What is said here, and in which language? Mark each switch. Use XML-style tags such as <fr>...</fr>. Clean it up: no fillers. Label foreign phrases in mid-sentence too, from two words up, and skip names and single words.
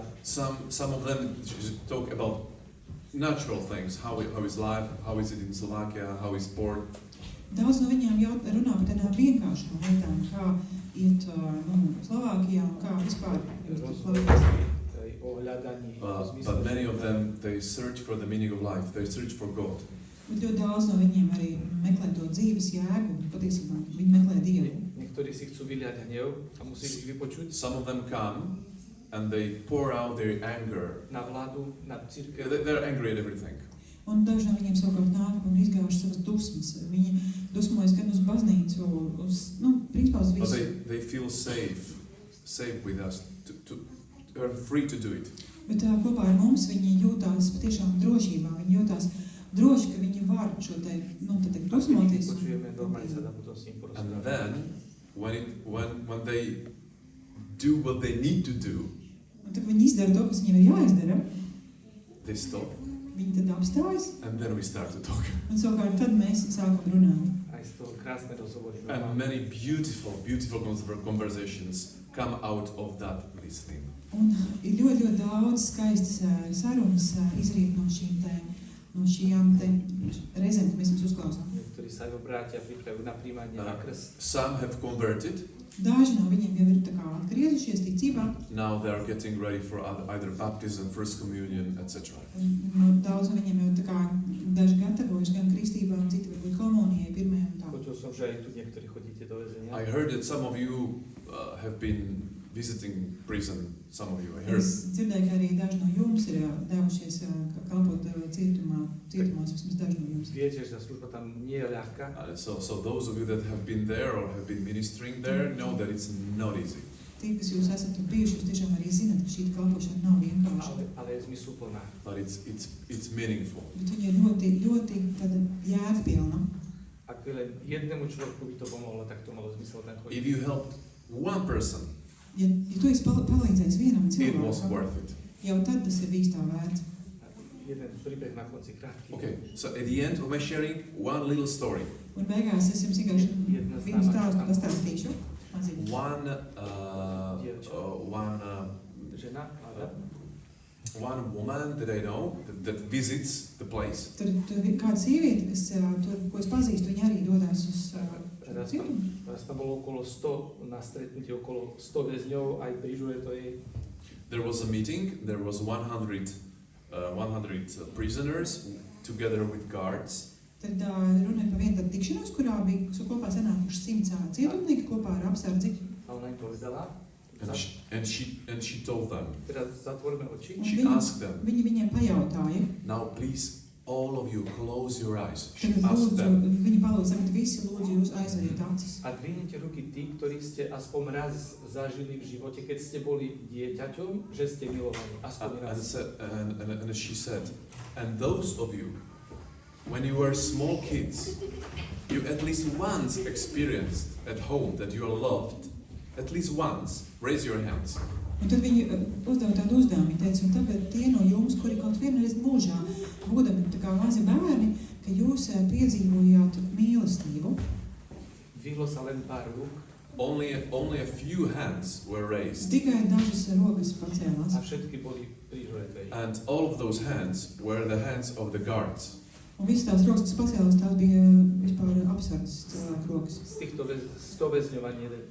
<en>Some of them talk about natural things, how is life, how is it in Slovakia, how is sport.</en> <lv>Daudz no viņiem runā par tādām vienkāršām lietām, kā iet Slovākijā un kā vispār Slovākijā.</lv> <en>But many of them, they search for the meaning of life, they search for God.</en> <lv>Bet ļoti daudz no viņiem arī meklē to dzīves jēgu, patiesībā viņi meklē Dievu.</lv> <sk>Niektorí si chcú vyliať hnev a musíš ich vypočuť.</sk> <en>Some of them come and they pour out their anger.</en> <sk>Na vládu, na cirkev.</sk> <en>They're angry at everything.</en> <lv>Un daži no viņiem savukārt nāk un izgājuši savas dusmas. Viņi dusmojas gan uz baznīcu, principā uz visu.</lv> <en>But they feel safe with us, they're free to do it.</en> <lv>Bet kopā ar mums viņi jūtās patiešām drošībā. Viņi jūtās droši, ka viņi var šo te, dusmoties.</lv> <en>And then, when they do what they need to do,</en> <lv>un tad viņi izdara to, kas viņiem ir jāizdara,</lv> <en>they stop.</en> <lv>Viņi tad apstājas.</lv> <en>And then we start to talk.</en> <lv>Un savukārt tad mēs sākam runāt.</lv> <en>And many beautiful conversations come out of that listening.</en> <lv>Un ir ļoti daudz skaistas sarunas izriet no šīm reizēm, ka mēs viņus uzklausām.</lv> <en>Some have converted.</en> <lv>Daži no viņiem jau ir atgriezušies ticībā.</lv> <en>Now they are getting ready for either baptism, first communion, etc.</en> <lv>Daudz no viņiem jau daži gatavojas gan kristībām, citi varbūt komunijai, pirmajai un tā.</lv> <sk>Počul som, že aj tu niektorí chodíte do väzenia.</sk> <en>I heard that some of you have been visiting prison. Some of you, I heard.</en> <lv>Es dzirdēju, ka arī daži no jums ir devušies kalpot cietumos, vismaz daži no jums.</lv> <sk>Viete, že tá služba tam nie je ľahká.</sk> <en>So those of you that have been there or have been ministering there know that it's not easy.</en> <lv>Tie, kas jūs esat tur bijuši, jūs tiešām arī zināt, ka šī kalpošana nav vienkārša.</lv> <sk>Ale je zmysluplná.</sk> <en>But it's meaningful.</en> <lv>Bet viņa ir ļoti tāda jēgpilna.</lv> <sk>Ak len jednému človeku by to pomohlo, tak to malo zmysel ten chodiť.</sk> <en>If you helped one person,</en> <lv>Ja tu esi palīdzējis vienam</lv> <en>it was</en> <lv>cilvēkam,</lv> <en>worth it.</en> <lv>jau tad tas ir bijis tā vērts.</lv> <sk>Jeden príbeh na konci krátky.</sk> <en>Okay, so at the end of my sharing, one little story.</en> <lv>Un beigās es jums vienkārši vienu stāstu pastāstīšu.</lv> <en>One woman that I know that visits the place.</en> <lv>Tur ir kāda sieviete, kas tur, ko es pazīstu, viņa arī dodās uz cietumu.</lv> <sk>Raz tam bolo okolo 100, na stretnutí okolo 100 väzňov, aj prižuje to jej.</sk> <en>There was a meeting, there was 100 prisoners together with guards.</en> <lv>Tad runāja par vienu tādu tikšanos, kurā bija kopā sanākuši 100 cietumnieki kopā ar apsardzi.</lv> <sk>A ona im povedala.</sk> <en>And she told them.</en> <sk>Teraz zatvorme oči.</sk> <en>She asked them.</en> <lv>Viņa viņiem pajautāja.</lv> <en>Now please all of you close your eyes.</en> <lv>Tagad</lv> <en>Ask</en> <lv>lūdzu,</lv> <en>them.</en> <lv>viņi palūdz, tagad visi lūdzu jūs aizveriet acis.</lv> <sk>A dvihnite ruky tí, ktorí ste aspoň raz zažili v živote, keď ste boli dieťaťom, že ste milovaní. Aspoň raz.</sk> <en>And she said, and those of you, when you were small kids, you at least once experienced at home that you are loved. At least once. Raise your hands.</en> <lv>Un tad viņi uzdeva tādu uzdevumu, viņi teica, un tagad tie no jums, kuri kaut vienreiz mūžā, būdami tā kā mazi bērni, ka jūs piedzīvojāt mīlestību.</lv> <sk>Dvihlo sa len pár rúk.</sk> <en>Only a few hands were raised.</en> <lv>Tikai dažas rokas pacēlās.</lv> <sk>A všetky boli prihreté.</sk> <en>And all of those hands were the hands of the guards.</en> <lv>Un visas tās rokas, kas pacēlās, tās bija vispār apsardzes cilvēku rokas.</lv> <sk>Z týchto 100 väzňov ani jeden.</sk>